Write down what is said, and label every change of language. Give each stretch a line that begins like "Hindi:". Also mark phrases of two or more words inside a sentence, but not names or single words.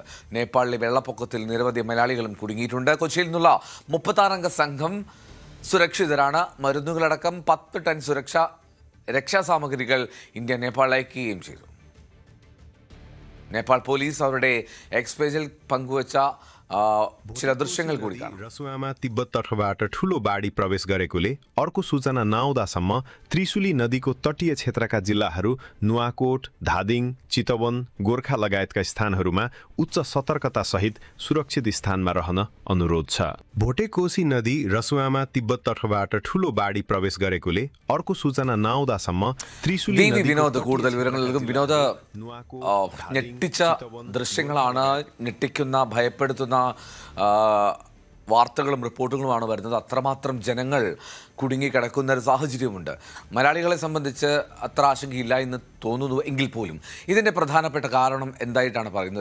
Malayalam: നേപ്പാളിലെ വെള്ളപ്പൊക്കത്തിൽ നിരവധി മലയാളികളും കുടുങ്ങിയിട്ടുണ്ട്. കൊച്ചിയിൽ നിന്നുള്ള 36-അംഗ സംഘം സുരക്ഷിതരാണ്. മരുന്നുകളടക്കം 10 ടൺ രക്ഷാസാമഗ്രികൾ ഇന്ത്യ നേപ്പാളിൽ അയക്കുകയും ചെയ്തു. നേപ്പാൾ പോലീസ് അവരുടെ എക്സ് പേജിൽ പങ്കുവച്ച चिला दृश्यങ്ങൾ കൂടി കാണാം.
Nepali: रसुवामा तिब्बत तर्फबाट ठूलो बाढी प्रवेश गरेकोले अर्को सूचना नआउँदासम्म त्रिशुली नदीको तटीय क्षेत्रका जिल्लाहरू नुवाकोट, धादिङ, चितवन, गोर्खा लगायतका स्थानहरूमा उच्च सतर्कता सहित सुरक्षित स्थानमा रहन अनुरोध छ। भोटेकोशी नदी रसुवामा तिब्बत तर्फबाट ठूलो बाढी प्रवेश गरेकोले अर्को सूचना नआउँदासम्म त्रिशुली
Malayalam: വിനോദ് കൂടുതൽ വിവരങ്ങൾ നൽകും. വിനോദ്, ഞെട്ടിച്ച ദൃശ്യങ്ങളാണ്, ഞെട്ടിക്കുന്ന, ഭയപ്പെടുത്തുന്ന വാർത്തകളും റിപ്പോർട്ടുകളുമാണ് വരുന്നത്. അത്രമാത്രം ജനങ്ങൾ കുടുങ്ങിക്കിടക്കുന്ന ഒരു സാഹചര്യമുണ്ട്. മലയാളികളെ സംബന്ധിച്ച് അത്ര ആശങ്കയില്ല എന്ന് തോന്നുന്നു എങ്കിൽ പോലും ഇതിൻ്റെ പ്രധാനപ്പെട്ട കാരണം എന്തായിട്ടാണ് പറയുന്നത്?